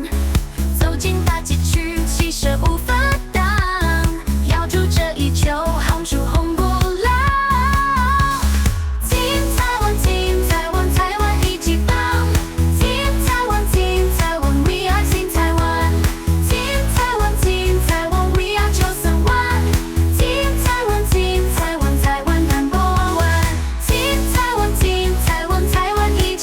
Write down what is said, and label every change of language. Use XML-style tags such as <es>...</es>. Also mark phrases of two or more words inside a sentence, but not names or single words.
<zh>走进打击区，气势无法挡，咬住这一球，轰出红不浪。Team 台湾，Team 台湾，台湾一级棒。Team 台湾，Team 台湾 ，</zh> <en>We are Team</en> <zh>台湾。Team 台湾，Team 台湾 ，</zh> <en>We are</en> <zh>931。Team 台湾，Team 台湾，台湾</zh> <en>number one。</en> <zh>Team 台湾，Team 台湾，台湾</zh>